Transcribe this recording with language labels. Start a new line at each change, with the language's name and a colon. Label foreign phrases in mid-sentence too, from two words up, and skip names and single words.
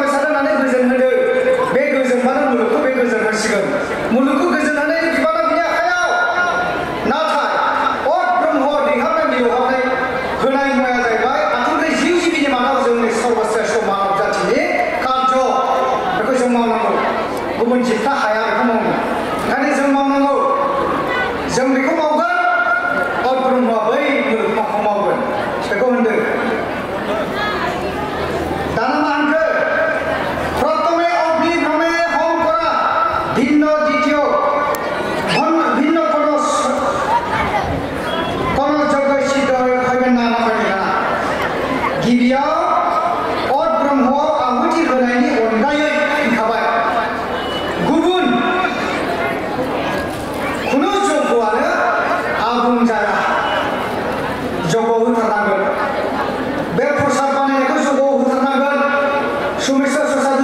Bodo: बेसाद होनानै गोजोन होदो बे गोजोनबानो मुलुगखौ बे गोजोन होसिगोन मुलुगखौ गोजोन होनायनि बिबाना बिनि आखायाव नाथाय अट ब्रह्म दैहाबनाय मिलौहाबनाय होनाय मुवाया जाहैबाय आथुरै जिउ जिबिनि मादाव जोंनि सर्वश्रेष्ठ मानब जाथिनि कार्य बेखौ जों मावनांगौ गुबुन जिबफ्रा हाया बेखौ मावनो ओंखायनो जों मावनांगौ जों बेखौ मावगोन अट ब्रह्मआ बै मुलुगमाखौ मावगोन बेखौ होनदों दाना मा होनखो प्रथमे अग्नि ब्रह्मे होम करा भिन्न द्वितीय भिन्न कोन जग सिद्ध होगोन ना होगोन गिबियाव अट ब्रह्मआव आहुति होनायनि अनगायै होनखाबाय गुबुन खुनु जगआनो आबुं जाया जगआव होथारनांगोन बे प्रसाद बानायनायखौ जगआव होथारनांगोन सुमेश्वर प्रसाद